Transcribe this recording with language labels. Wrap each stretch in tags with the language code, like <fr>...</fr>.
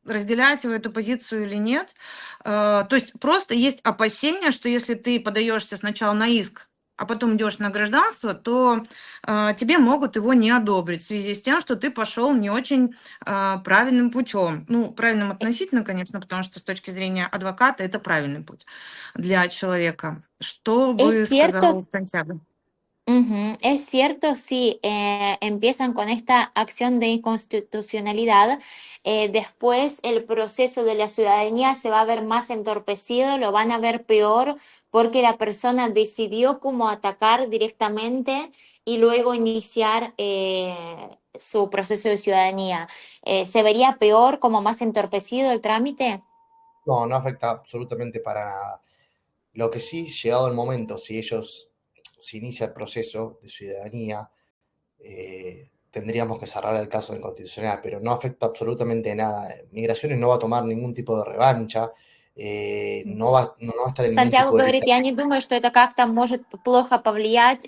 <ru>Разделяете вы эту позицию или нет? То есть просто есть опасение, что если ты подаешься сначала на иск, а потом идешь на гражданство, то тебе могут его не одобрить в связи с тем, что ты пошел не очень правильным путем. Ну, правильным относительно, конечно, потому что с точки зрения адвоката это правильный путь для человека. Что бы сказал Сантьяго?</ru> <es>Es cierto, si empiezan con esta acción de inconstitucionalidad, después el proceso de la ciudadanía se va a ver más entorpecido, lo van a ver peor porque la persona decidió cómo atacar directamente y luego iniciar su proceso de ciudadanía. ¿Se vería peor, como más entorpecido el trámite? No, no afecta absolutamente para nada. Lo que sí, llegado el momento, si inicia el proceso de ciudadanía, tendríamos que cerrar el caso de inconstitucionalidad, pero no afecta absolutamente nada. Migraciones no va a tomar ningún tipo de revancha, no va a estar en ningún</es> <ru>Сантьяго</ru> <es>tipo de...</es> <ru>говорит, я не думаю, что это как-то может плохо повлиять.</ru>